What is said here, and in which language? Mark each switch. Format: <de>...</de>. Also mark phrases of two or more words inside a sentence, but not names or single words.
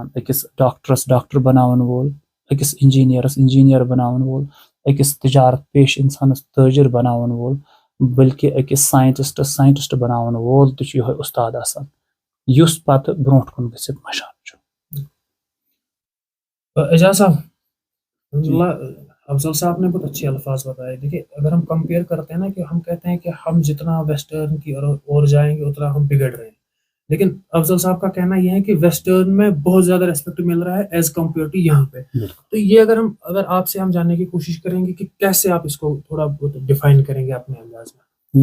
<ks>أکِس ڈاکٹرس ڈاکٹر بناون وول, أکِس انجیٖنیرس انجیٖنیر بناون وول, أکِس تجارت پیش انسانس تٲجر بناون وول, بلکہِ أکِس ساینٹسٹس ساینٹسٹ بناون وول تہِ چھُ یِہوے اُستاد آسان یُس پتہٕ برونٛٹھ کُن گٔژھِتھ مشان چھُ.</ks> <ur>اعجاز صاحب, افضل صاحب نے بہت اچھے الفاظ بتائے. دیکھیے اگر ہم کمپیئر کرتے ہیں نا کہ ہم کہتے ہیں کہ ہم جتنا ویسٹرن کی اور جائیں گے اتنا ہم بگڑ رہے ہیں, لیکن افضل صاحب کا کہنا یہ ہے کہ ویسٹرن میں بہت زیادہ ریسپیکٹ مل رہا ہے</ur> <en>as compare to</en> <ur>یہاں پہ. تو یہ اگر آپ سے ہم جاننے کی کوشش کریں گے کہ کیسے آپ اس کو تھوڑا بہت ڈیفائن کریں گے اپنے انداز میں.</ur>